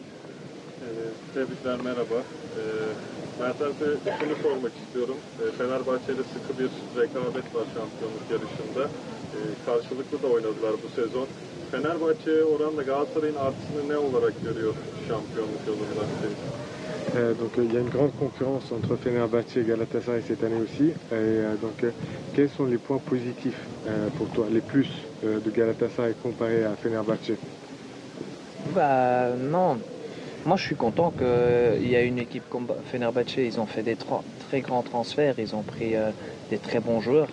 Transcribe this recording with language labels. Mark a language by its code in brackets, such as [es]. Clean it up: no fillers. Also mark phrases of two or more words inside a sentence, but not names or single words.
[tr] Tebrikler, merhaba. Mertens'e şunu sormak istiyorum. Fenerbahçe'yle sıkı bir rekabet var şampiyonluk yarışında. Karşılıklı da oynadılar bu sezon. Fenerbahçe oranla Galatasaray'ın artısını ne olarak görüyor şampiyonluk yolunda? [fr] Donc il y a une grande concurrence entre Fenerbahçe et Galatasaray cette année aussi. Donc quels sont les points positifs pour toi, les plus de Galatasaray comparé à Fenerbahçe? Bah non, moi je suis content qu'il y a une équipe comme Fenerbahçe, ils ont fait des très grands transferts, ils ont pris des très bons joueurs.